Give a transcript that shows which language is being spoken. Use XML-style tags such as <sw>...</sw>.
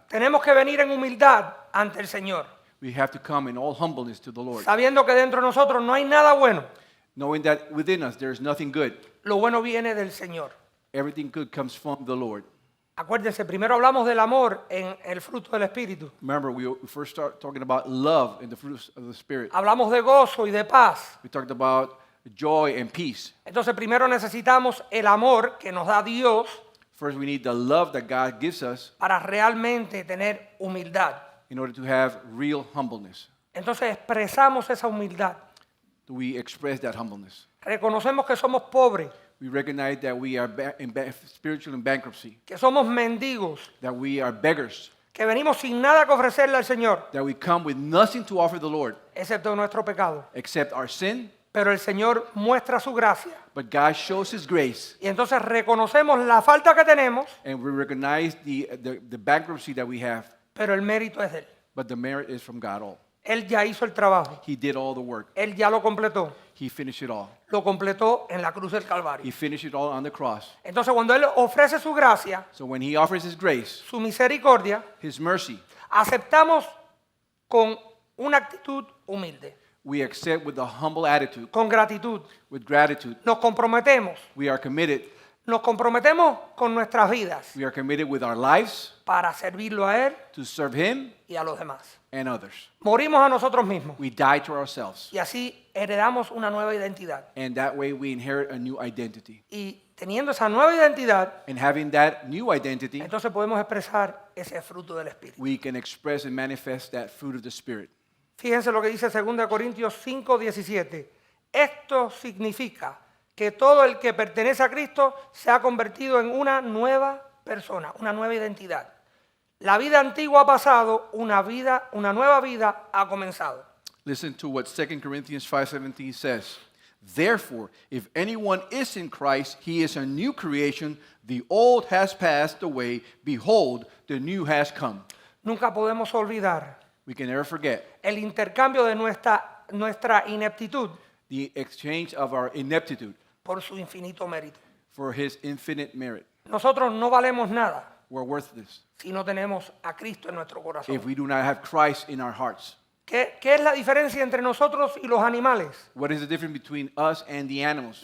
<es>Tenemos que venir en humildad ante el Señor,</es> <en>We have to come in all humbleness to the Lord,</en> <es>sabiendo que dentro de nosotros no hay nada bueno.</es> <en>knowing that within us there is nothing good.</en> <es>Lo bueno viene del Señor.</es> <en>Everything good comes from the Lord.</en> <es>Acuérdense, primero hablamos del amor en el fruto del Espíritu.</es> <en>Remember, we first start talking about love and the fruits of the Spirit.</en> <es>Hablamos de gozo y de paz.</es> <en>We talked about joy and peace.</en> <es>Entonces primero necesitamos el amor que nos da Dios</es> <en>First, we need the love that God gives us</en> <es>para realmente tener humildad.</es> <en>in order to have real humbleness.</en> <es>Entonces expresamos esa humildad.</es> <en>We express that humbleness.</en> <es>Reconocemos que somos pobres.</es> <en>We recognize that we are spiritual in bankruptcy,</en> <es>que somos mendigos,</es> <en>that we are beggars,</en> <es>que venimos sin nada que ofrecerle al Señor,</es> <en>that we come with nothing to offer the Lord</en> <es>excepto nuestro pecado.</es> <en>except our sin,</en> <es>Pero el Señor muestra su gracia.</es> <en>but God shows His grace,</en> <es>Y entonces reconocemos la falta que tenemos,</es> <en>and we recognize the bankruptcy that we have,</en> <es>pero el mérito es de Él.</es> <en>but the merit is from God all.</en> <es>Él ya hizo el trabajo.</es> <en>He did all the work.</en> <es>Él ya lo completó.</es> <en>He finished it all.</en> <es>Lo completó en la cruz del</es> <en>He</en> <es>Calvario.</es> <en>finished it all on the cross.</en> <es>Entonces cuando Él ofrece su gracia,</es> <en>So when He offers His grace,</en> <es>su misericordia,</es> <en>His mercy,</en> <es>aceptamos con una actitud humilde,</es> <en>we accept with a humble attitude,</en> <es>con gratitud.</es> <en>with gratitude.</en> <es>Nos comprometemos.</es> <en>We are committed.</en> <es>Nos comprometemos con nuestras vidas</es> <en>We are committed with our lives</en> <es>para servirlo a Él</es> <en>to serve Him</en> <es>y a los demás.</es> <en>and others.</en> <es>Morimos a nosotros mismos</es> <en>We die to ourselves,</en> <es>y así heredamos una nueva identidad.</es> <en>and that way we inherit a new identity.</en> <es>Y teniendo esa nueva identidad,</es> <en>And having that new identity,</en> <es>entonces podemos expresar ese fruto del Espíritu.</es> <en>we can express and manifest that fruit of the Spirit.</en> <es>Fíjense lo que dice 2 Corintios 5:17. Esto significa que todo el que pertenece a Cristo se ha convertido en una nueva persona, una nueva identidad. La vida antigua ha pasado, una nueva vida ha comenzado.</es> <en>Listen to what 2 Corinthians 5:17 says. Therefore, if anyone is in Christ, he is a new creation. The old has passed away. Behold, the new has come.</en> <es>Nunca podemos olvidar</es> <en>We can never forget</en> <es>el intercambio de nuestra ineptitud</es> <en>the exchange of our ineptitude</en> <es>por su infinito mérito.</es> <en>for His infinite merit.</en> <es>Nosotros no valemos nada</es> <en>We're worthless</en> <es>si no tenemos a Cristo en nuestro corazón.</es> <en>if we do not have Christ in our hearts.</en> <es>¿Qué es la diferencia entre nosotros y los animales?</es> <en>What is the difference between us and the animals?</en>